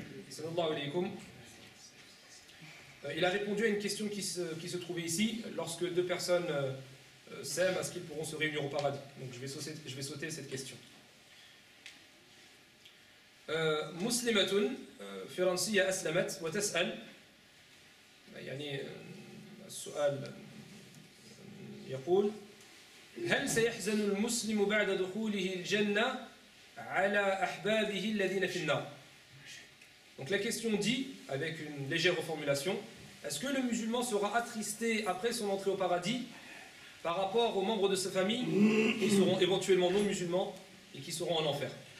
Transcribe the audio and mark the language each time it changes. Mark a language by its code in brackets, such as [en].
[ar] Sallallahu alayhi wa sallam. [fr] Il a répondu à une question qui se trouvait ici, lorsque deux personnes s'aiment, est-ce qu'ils pourront se réunir au paradis? Donc je vais sauter cette question. [ar] مسلمة فرنسية أسلمت وتسأل يعني السؤال يقول هل سيحزن المسلم بعد دخوله الجنة على أحبابه الذين في النار? [fr] Donc la question dit, avec une légère reformulation, est-ce que le musulman sera attristé après son entrée au paradis par rapport aux membres de sa famille qui seront éventuellement non musulmans et qui seront en enfer?